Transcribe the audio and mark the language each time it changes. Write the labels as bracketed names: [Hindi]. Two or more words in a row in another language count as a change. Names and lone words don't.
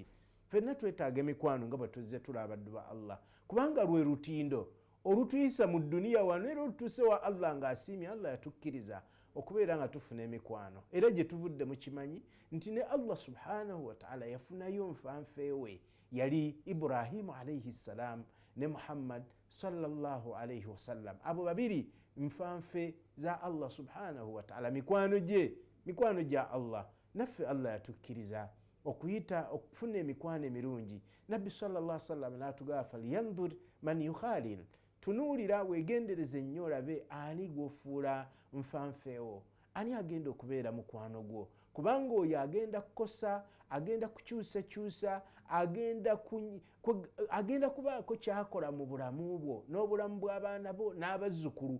[Ganda] Ffenna twetaaga emikwano nga bwe tuzze tuli abaddu ba Allah, kubanga lwe lutindo olutuyisa mu dduniya wano era olutuuse wa Allah ng'asiimye. Allah yatukkiriza okubeera nga tufuna emikwano, era gye tuvudde mukimanyi nti ne Allah [Arabic] سبحانه وتعالى [Ganda] yafunayo nfanfeewe, yali Ibrahimu [Arabic] عليه السلام [Ganda] ne Muhammad [Arabic] صلى الله عليه وسلم. [Ganda] Abo babiri nfanfe za Allah [Arabic] سبحانه وتعالى, [Ganda] mikwano gya Allah. Naffe Allah yatukkiriza okufuna emikwano emirungi. Nabbi [Arabic] صلى الله عليه وسلم [Ganda] n'atugamba [Arabic] فلينظر من يخالل, [Ganda] tunuulira weegendereze nnyo olabe ani gw'ofuula nfanfeewo, ani agenda okubeera mukwano gwo, kubanga oyo agenda kukosa, agenda kukyusakyusa, agenda kubaako kyakola mu bulamu bwo n'obulamu bw'abaana bo n'abazzukulu.